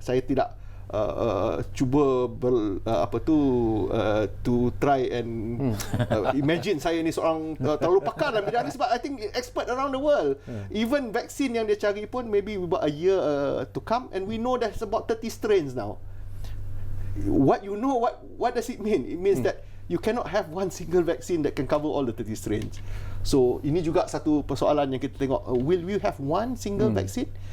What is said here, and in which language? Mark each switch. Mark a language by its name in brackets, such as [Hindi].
[Malay] Saya tidak cuba [English] to try and imagine [Malay] saya ni seorang terlalu pakar dalam bidang ni, sebab [English] I think expert around the world. Even [Malay] vaksin yang dia cari pun [English] maybe about a year to come, and we know there's about 30 strains now. What you know, what does it mean? It means that you cannot have one single vaccine that can cover all the 30 strains. [Malay] So ini juga satu persoalan yang kita tengok. [English] Will we have one single vaccine?